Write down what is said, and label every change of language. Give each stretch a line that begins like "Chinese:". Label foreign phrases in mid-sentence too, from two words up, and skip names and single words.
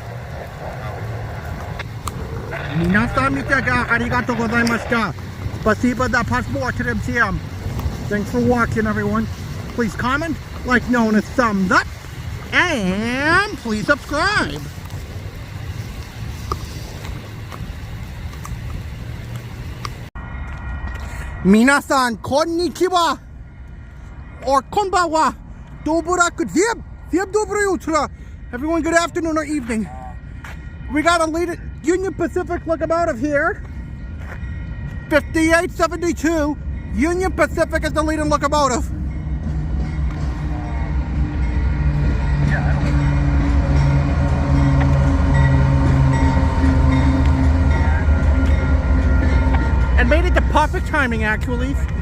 Japanese: 皆さん見てがありがとうございました。
Russian: Спасибо за просмотр всем.
English: Thanks for watching, everyone. Please comment, like known as thumbs up, and please subscribe.
Japanese: 皆さんこんにちは or こんばんは.
Russian: Добрый день. Всем доброе утро.
English: Everyone, good afternoon or evening. We got a lead Union Pacific locomotive here. 5872. Union Pacific is the leading locomotive. And made it the perfect timing, actually.